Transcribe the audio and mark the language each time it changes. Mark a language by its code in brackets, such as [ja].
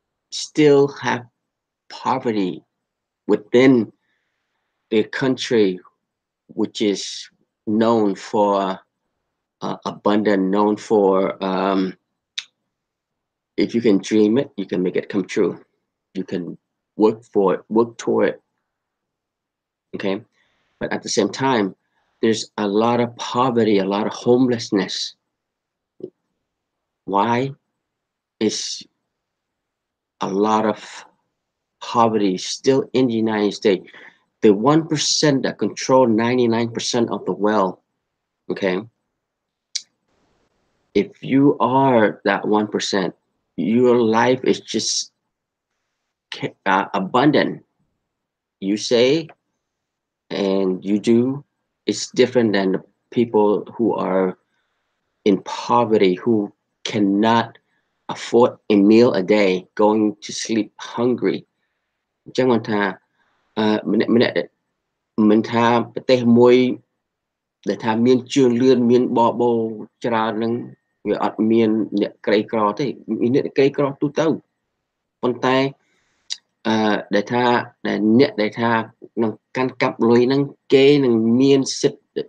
[en] still have poverty within the country, which is known for abundant, known for if you can dream it, you can make it come true. You can work for it, work toward it. Okay, but at the same time, there's a lot of poverty, a lot of homelessness. Why? Is a lot of poverty still in the United States. The 1% that control 99% of the wealth. Okay, if you are that 1%, your life is just abundant. You say and you do is different than the people who are in poverty, who cannot afford a meal a day, going to sleep hungry. [km] អញ្ចឹងមិនថាម្នាក់មិនថាប្រទេសមួយដែលថាមានជឿនលឿនមានបបោច្រើននឹងវាអត់មានអ្នកក្រីក្រទេមានអ្នកក្រីក្រទូទៅប៉ុន្តែដែលថាដែលអ្នកដែលថានឹងកាន់កាប់លុយហ្នឹងគេនឹងមានសិទ្ធិ